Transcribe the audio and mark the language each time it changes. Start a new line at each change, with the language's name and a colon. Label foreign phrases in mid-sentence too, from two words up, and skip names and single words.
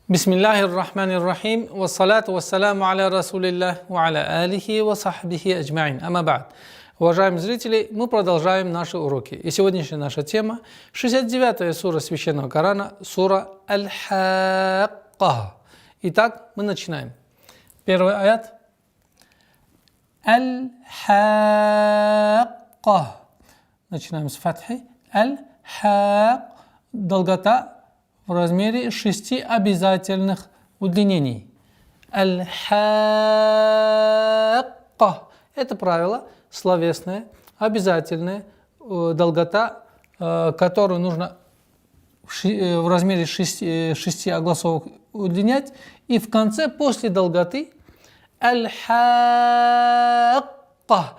Arabic: بسم الله الرحمن الرحيم. والصلاة والسلام على رسول الله وعلى آله وصحبه أجمعين. أما بعد.
Russian: Уважаемые зрители, мы продолжаем наши уроки. И сегодняшняя наша тема 69-я сура Священного Корана, сура Аль-Хакка. Итак, мы начинаем. Первый аят. Аль-Хакка. Начинаем с фатхи. Аль-Хак. Долгота в размере 6 обязательных удлинений. Аль-Хакка. Это правило словесное, обязательное, долгота, которую нужно в размере 6 огласовок удлинять. И в конце, после долготы, Аль-Хакка.